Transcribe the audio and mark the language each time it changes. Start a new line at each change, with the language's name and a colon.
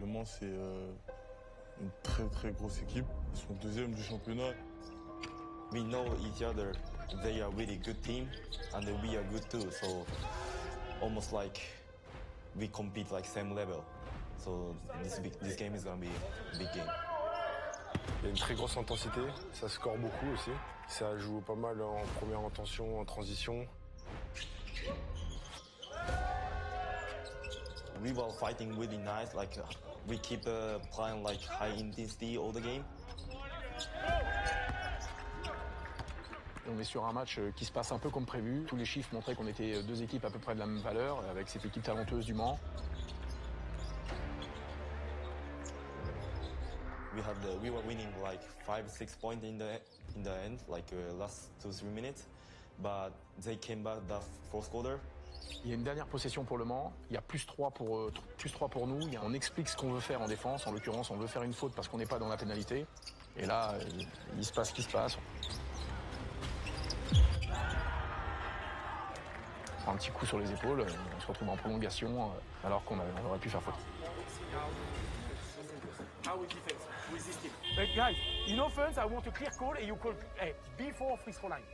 French: Le Mans, c'est une très très grosse équipe. Ils sont deuxième du championnat.
English: We know each other. They are really good team, and we are good too. So almost like we compete like same level. So this game is gonna be a big game.
French: Il y a une très grosse intensité, ça score beaucoup aussi. Ça joue pas mal en première intention, en transition.
English: We were fighting really nice. Like we keep playing like high intensity all the game.
French: On est sur un match qui se passe un peu comme prévu. Tous les chiffres montraient qu'on était deux équipes à peu près de la même valeur, avec cette équipe talenteuse du Mans.
English: We were winning like 5-6 points in the end, like last 2-3 minutes, but they came back the fourth quarter.
French: Il y a une dernière possession pour le Mans, il y a +3 pour nous, on explique ce qu'on veut faire en défense, en l'occurrence on veut faire une faute parce qu'on n'est pas dans la pénalité, et là il se passe ce qui se passe. On prend un petit coup sur les épaules, on se retrouve en prolongation alors qu'on aurait pu faire faute.
English: How we defend with this team. But guys, in offense, I want a clear call and you call before free throw line.